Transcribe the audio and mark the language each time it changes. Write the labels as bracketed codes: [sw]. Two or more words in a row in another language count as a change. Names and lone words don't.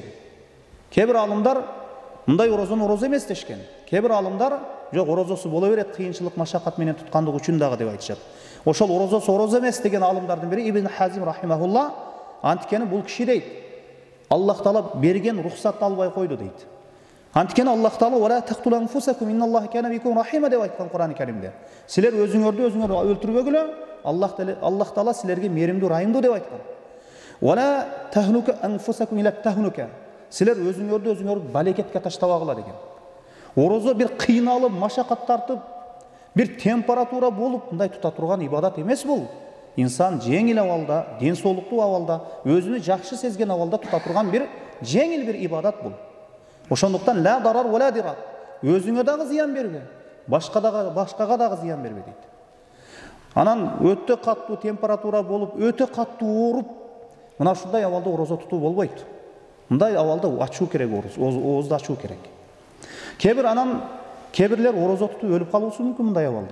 [ky] Кээ бир алымдар мындай орозону орозо эмес дешкен. Кээ бир алымдар жок, орозосу боло берет, кыйынчылык машакат менен туткандык үчүн дагы деп айтышат. Ошол орозосу орозо эмес деген алымдардын бири Ибн Хазим рахимахулла, анткени бул киши дейт, Аллах Таала берген рухсатты албай койду дейт. Анткени Аллах Таала [ar] "ولا تقتلوا أنفسكم إن الله كان بكم رحيما" [ky] деп айткан Кур'ан-ы Каримде. Силер өзүңөрдү өлтүрбөгүлө, Аллах Таала силерге меримдүү, райымдуу деп айткан. [ar] "Ва ла тахнука анфусакум ила тахнука" [ky] силер өзүңөрдү балекетке таштабагыла деген. Орозо бир кыйналып, машакат тартып, бир температура болуп мындай тута турган ибадат эмес бул. Инсан жеңил абалда, ден соолуктуу абалда, өзүнү жакшы сезген абалда тута турган бир жеңил бир ибадат бул. Ошондуктан [ar] لا ضرر ولا ضرار. [ky] Өзүңө дагы зыян бербе, башкага дагы зыян бербе дейт. Анан өтө каттуу температура болуп, өтө каттуу ооруп, мына ушундай абалда орозо тутуу болбойт. Мындай абалда ачуу керек, оозду ачуу керек. Кээ бирлер орозо тутуп өлүп калуусу мүмкүн мындай абалда.